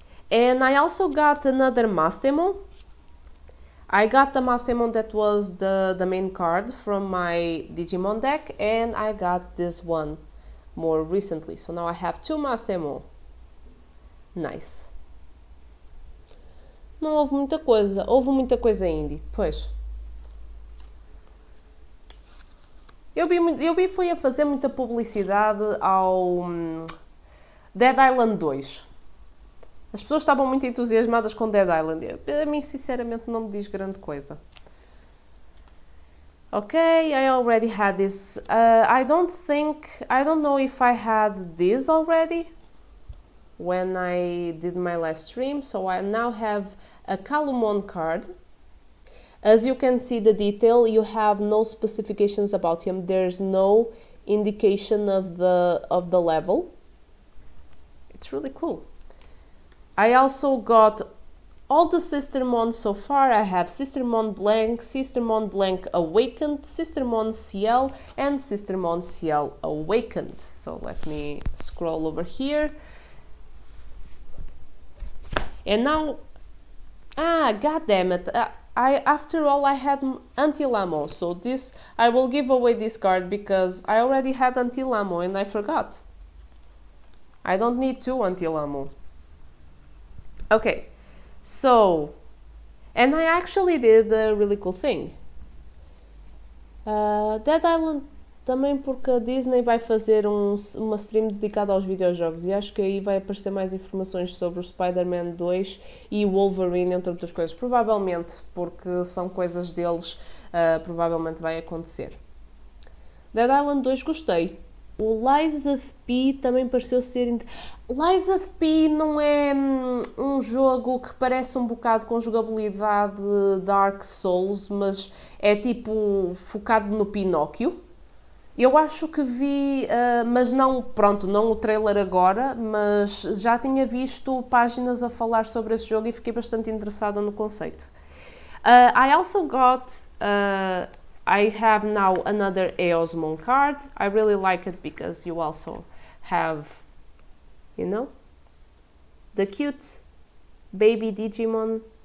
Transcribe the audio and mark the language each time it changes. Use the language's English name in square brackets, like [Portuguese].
[English] And I also got another Mastemo. I got the Mastemon that was the main card from my Digimon deck, and I got this one more recently. So now I have two Mastemon. Nice. [Portuguese] Não houve muita coisa indie, pois. Eu vi foi a fazer muita publicidade ao Dead Island 2. As pessoas estavam muito entusiasmadas com Dead Island. A mim, sinceramente, não me diz grande coisa. [English] Okay, I already had this. I don't know if I had this already when I did my last stream. So I now have a Calumon card. As you can see the detail, you have no specifications about him. There's no indication of the level. It's really cool. I also got all the Sistermon so far. I have Sistermon Blank Awakened, Sistermon CL, and Sistermon CL Awakened. So let me scroll over here. And now, god damn it. After all, I had Anti-Lamo, so I will give away this card because I already had Anti-Lamo and I forgot. I don't need two Anti-Lamo. Okay, so, and I actually did a really cool thing. [Portuguese] Dead Island também, porque a Disney vai fazer uma stream dedicada aos videojogos e acho que aí vai aparecer mais informações sobre o Spider-Man 2 e o Wolverine, entre outras coisas. Provavelmente, porque são coisas deles, provavelmente vai acontecer. Dead Island 2 gostei. O Lies of P também pareceu ser... Lies of P não é um jogo que parece um bocado com jogabilidade Dark Souls, mas é tipo focado no Pinóquio. Eu acho que vi, mas não, pronto, não o trailer agora, mas já tinha visto páginas a falar sobre esse jogo e fiquei bastante interessada no conceito. [English] I also got... I have now another Eosmon card. I really like it because you also have, you know, the cute baby Digimon.